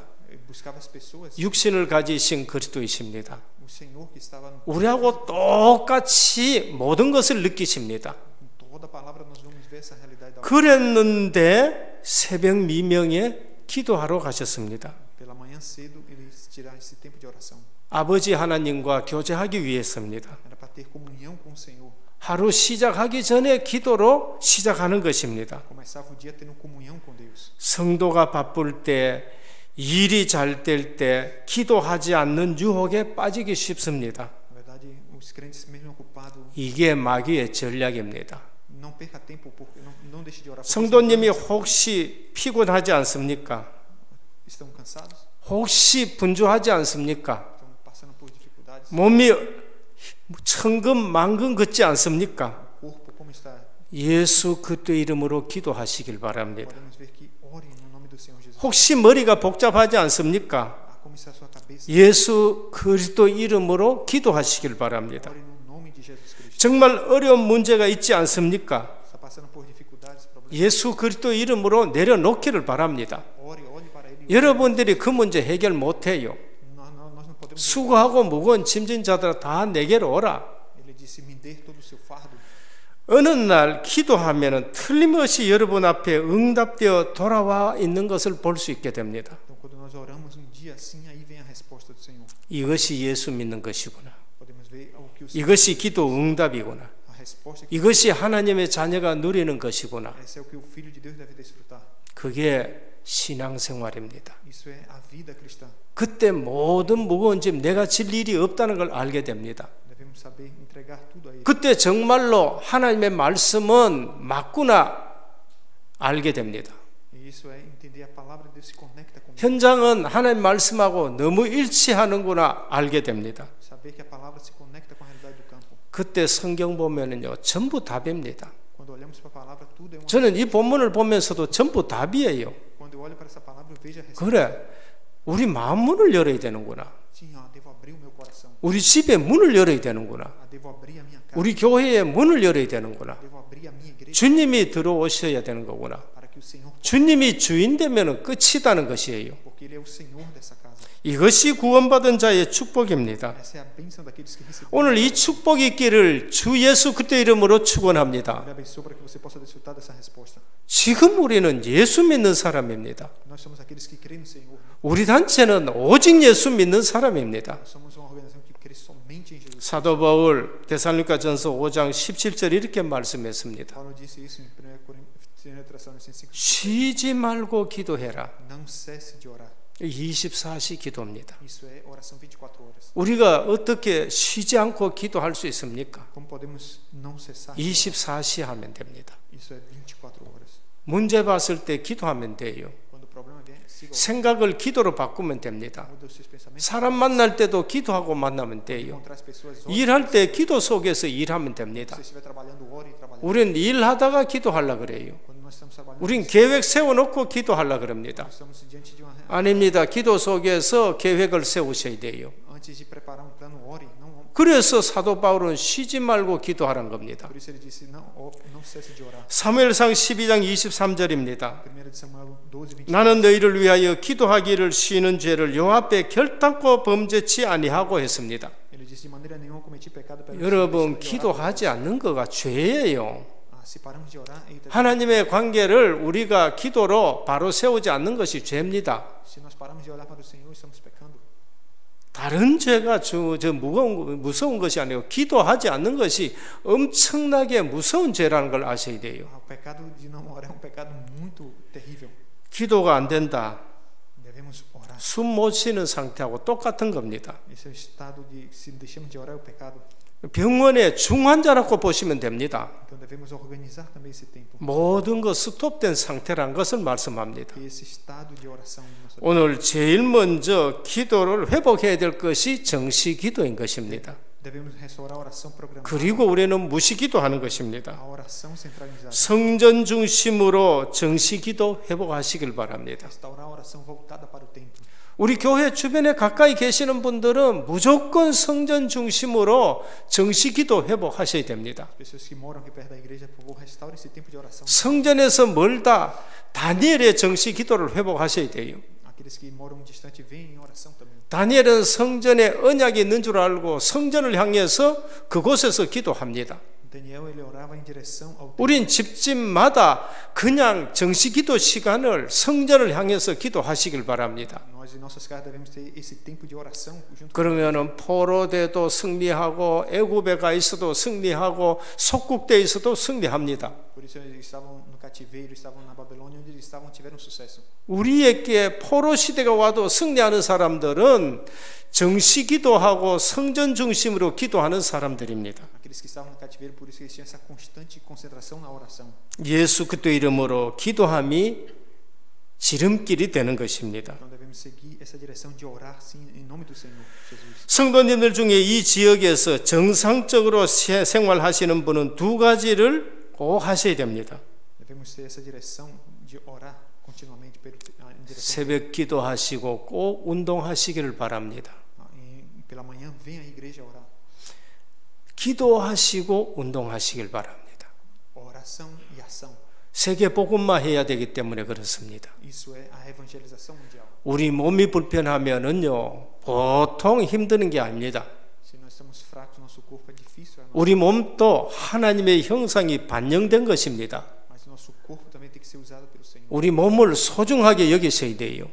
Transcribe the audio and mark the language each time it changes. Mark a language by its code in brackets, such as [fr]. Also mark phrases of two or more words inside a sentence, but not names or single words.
[pt] Ele buscava as pessoas. [ko] 육신을 가지신 그리스도이십니다. [pt] O Senhor que estava no [ko] 우리하고 똑같이 모든 것을 느끼십니다. [pt] com toda a palavra nós vamos ver essa realidade da oração. [ko] 그랬는데 새벽 미명에 기도하러 가셨습니다. [pt] Pela manhã cedo ele tirar esse tempo de oração. [ko] 아버지 하나님과 교제하기 위해서입니다. [pt] Era para ter comunhão com o Senhor. [ko] 하루 시작하기 전에 기도로 시작하는 것입니다. [pt] Começava o dia tendo comunhão com Deus. [ko] 성도가 바쁠 때, 일이 잘 될 때 기도하지 않는 유혹에 빠지기 쉽습니다. [pt] Na verdade, os crentes mesmo ocupados [ko] 이게 마귀의 전략입니다. [pt] não perca tempo porque não deixe de orar. porque [ko] 성도님이 혹시 피곤하지 않습니까? [pt] estão cansados, [ko] 혹시 분주하지 않습니까? [pt] estão passando por dificuldades. [ko] 몸이 천근만근 걷지 않습니까? [pt] O corpo como está? [ko] 예수 그리스도의 이름으로 기도하시길 바랍니다. [pt] Podemos ver que ore no nome do Senhor Jesus. [ko] 혹시 머리가 복잡하지 않습니까? [pt] Ah, como está a sua cabeça? [ko] 예수 그리스도 이름으로 기도하시길 바랍니다. [pt] Ore no nome de Jesus Cristo. [ko] 정말 어려운 문제가 있지 않습니까? [pt] Está passando por dificuldades, problemas. [ko] 예수 그리스도 이름으로 내려놓기를 바랍니다. [pt] Ore para ele. [ko] 여러분들이 그 문제 해결 못해요. [pt] Nós não podemos. [ko] 수고하고 무거운 짐진자들아 다 내게로 오라. [pt] Ele disse: me dê todo o seu fardo. [ko] 어느 날 기도하면은 틀림없이 여러분 앞에 응답되어 돌아와 있는 것을 볼 수 있게 됩니다. [pt] Então, quando nós oramos dia, sim, aí vem a resposta do Senhor. [ko] 이것이 예수 믿는 것이구나. [pt] Podemos ver o que o Senhor, [ko] 이것이 기도 응답이구나. [pt] a resposta que [ko] 이것이 하나님의 자녀가 누리는 것이구나. [pt] esse é o que o filho de Deus deve desfrutar. [ko] 그게 신앙생활입니다. [pt] Isso é a vida cristã. [ko] 그때 모든 무거운 짐 내가 질 일이 없다는 걸 알게 됩니다. [pt] Devemos saber entregar tudo a ele. [ko] 그때 정말로 하나님의 말씀은 맞구나 알게 됩니다. [pt] E isso é entender a palavra de Deus se conecta com [ko] 현장은 하나님 말씀하고 너무 일치하는구나 알게 됩니다. [pt] saber que a palavra se conecta com a realidade do campo. [ko] 그때 성경 보면은요 전부 답입니다. [pt] Quando olhamos para a palavra, tudo é uma. [ko] 저는 이 본문을 보면서도 전부 답이에요. [pt] Quando eu olho para essa palavra, eu vejo a resposta. [ko] 그래, 우리 마음 문을 열어야 되는구나. [pt] Sim, devo abrir o meu coração. [ko] 우리 집에 문을 열어야 되는구나. [pt] Devo abrir a minha casa. [ko] 우리 교회에 문을 열어야 되는구나. [pt] Devo abrir a minha igreja [ko] 주님이 들어오셔야 되는 거구나. [pt] para que o Senhor, [ko] 주님이 주인 되면 끝이다는 것이에요. [pt] porque porque Ele é o Senhor dessa casa. [ko] 이것이 구원받은 자의 축복입니다. [pt] Essa é a bênção daqueles que receberam. [ko] 오늘 이 축복이 있기를 주 예수 그리스도 이름으로 축원합니다. [pt] Ele abençoe para que você possa desfrutar dessa resposta. [ko] 지금 우리는 예수 믿는 사람입니다. [pt] Nós somos aqueles que creem no Senhor. [ko] 우리 단체는 오직 예수 믿는 사람입니다. [pt] Nós somos uma organização que crê somente em Jesus. [ko] 사도 바울 데살로니가전서 5장 17절 이렇게 말씀했습니다. [pt] Paulo disse isso em 1 Tessalonicenses 5. [ko] 쉬지 말고 기도해라. [pt] Não cesse de orar. [ko] 24시 기도입니다. [pt] Isso é oração 24 horas. [ko] 우리가 어떻게 쉬지 않고 기도할 수 있습니까? [pt] Como podemos não cessar? de orar? [ko] 24시 하면 됩니다. [pt] Isso é 24 horas. [ko] 문제 봤을 때 기도하면 돼요. [pt] Quando o problema vier, siga orando. [ko] 생각을 기도로 바꾸면 됩니다. [pt] Muda os seus pensamentos. [ko] 사람 만날 때도 기도하고 만나면 돼요. [pt] Encontrar as pessoas. Ore. [ko] 일할 때 기도 속에서 일하면 됩니다. [pt] Se você estiver trabalhando, ore e trabalhando. [ko] 우리는 일하다가 기도하려고 그래요. [pt] Quando nós estamos trabalhando, [ko] 우린 계획 세워놓고 기도하려고 그럽니다. [pt] nós estamos diante de uma [ko] 아닙니다. 기도 속에서 계획을 세우셔야 돼요. [pt] antes de preparar um plano, ore. Não, [ko] 그래서 사도 바울은 쉬지 말고 기도하라는 겁니다. [pt] por isso ele disse não cesse de orar. [ko] 사무엘상 12장 23절입니다. [pt] 1 Samuel 12:23. [ko] 나는 너희를 위하여 기도하기를 쉬는 죄를 여호와 앞에 결단코 범죄치 아니하고 했습니다. [pt] Ele disse de maneira nenhuma cometi pecado perante [ko] 여러분 [pt] Deus. [ko] 기도하지 않는 거가 죄예요. [pt] Se paramos de orar, eita, [ko] 하나님의 관계를 우리가 기도로 바로 세우지 않는 것이 죄입니다. [pt] se nós paramos de orar para o Senhor, estamos pecando. [ko] 다른 죄가 무서운 것이 아니고 기도하지 않는 것이 엄청나게 무서운 죄라는 걸 아셔야 돼요. [pt] O pecado de não orar é um pecado muito terrível. [ko] 기도가 안 된다. [pt] Devemos orar. [ko] 숨 못 쉬는 상태하고 똑같은 겁니다. [pt] Esse é o estado de se deixamos de orar é o pecado. [ko] 병원의 중환자라고 보시면 됩니다. [pt] Então devemos organizar também esse tempo. [ko] 모든 것 스톱된 상태라는 것을 말씀합니다. [pt] E esse estado de oração de nossa vida. [ko] 오늘 제일 먼저 기도를 회복해야 될 것이 정시 기도인 것입니다. [pt] Devemos restaurar a oração programada. [ko] 그리고 우리는 무시 기도하는 것입니다. [pt] A oração centralizada. [ko] 성전 중심으로 정시 기도 회복하시길 바랍니다. [pt] Restaurar a oração voltada para o templo. [ko] 우리 교회 주변에 가까이 계시는 분들은 무조건 성전 중심으로 정시 기도 회복하셔야 됩니다. [pt] As pessoas que moram aqui perto da igreja, por favor, restaure esse tempo de oração. [ko] 성전에서 멀다 다니엘의 정시 기도를 회복하셔야 돼요. [pt] Aqueles que moram distante, venham em oração também. [ko] 다니엘은 성전에 언약이 있는 줄 알고 성전을 향해서 그곳에서 기도합니다. [pt] Daniel, ele orava em direção ao templo. [ko] 우린 집집마다 그냥 정시 기도 시간을 성전을 향해서 기도하시길 바랍니다. [pt] Nós em nossas casas devemos ter esse tempo de oração junto. [ko] 그러면은 포로돼도 승리하고 애굽에 가 있어도 승리하고 속국돼 있어도 승리합니다. [pt] Por isso eles estavam no cativeiro, estavam na Babilônia, onde eles estavam tiveram sucesso. [ko] 우리에게 포로 시대가 와도 승리하는 사람들은 정시 기도하고 성전 중심으로 기도하는 사람들입니다. [pt] Aqueles que estavam no cativeiro, por isso eles tinham essa constante concentração na oração. [ko] 예수 그리스도 이름으로 기도함이 지름길이 되는 것입니다. [pt] Então devemos seguir essa direção de orar sim em nome do Senhor Jesus. [ko] 성도님들 중에 이 지역에서 정상적으로 생활하시는 분은 두 가지를 꼭 하셔야 됩니다. [pt] Devemos ter essa direção de orar continuamente em direção [ko] 새벽 기도하시고 꼭 운동하시기를 바랍니다. [pt] pela manhã venha à igreja orar. [ko] 기도하시고 운동하시길 바랍니다. [pt] Oração e ação. [ko] 세계 복음화 해야 되기 때문에 그렇습니다. [pt] Isso é a evangelização mundial. [ko] 우리 몸이 불편하면은요 보통 힘드는 게 아닙니다. [pt] Se nós estamos fracos, nosso corpo é difícil, [ko] 우리 몸도 하나님의 형상이 반영된 것입니다. [pt] mas nosso corpo também tem que ser usado pelo Senhor. [ko] 우리 몸을 소중하게 여기셔야 돼요.